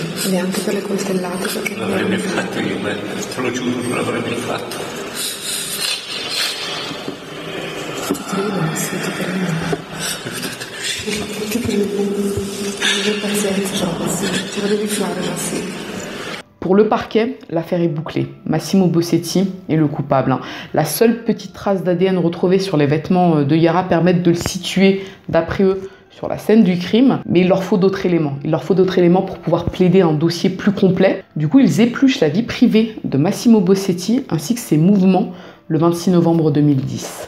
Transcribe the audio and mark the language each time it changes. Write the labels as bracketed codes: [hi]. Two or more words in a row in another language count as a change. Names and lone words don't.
[it] Neanche per le coltellate perché non l'avrei mai fatto io, te lo giuro, non l'avrei mai fatto. Sì, ti prego. Ti prego. Avere pazienza, ma sì. Ce la devi fare, ma sì. [fr] Pour le parquet, l'affaire est bouclée. Massimo Bossetti est le coupable. La seule petite trace d'ADN retrouvée sur les vêtements de Yara permet de le situer, d'après eux, sur la scène du crime, mais il leur faut d'autres éléments. Il leur faut d'autres éléments pour pouvoir plaider un dossier plus complet. Du coup, ils épluchent la vie privée de Massimo Bossetti ainsi que ses mouvements le 26 novembre 2010.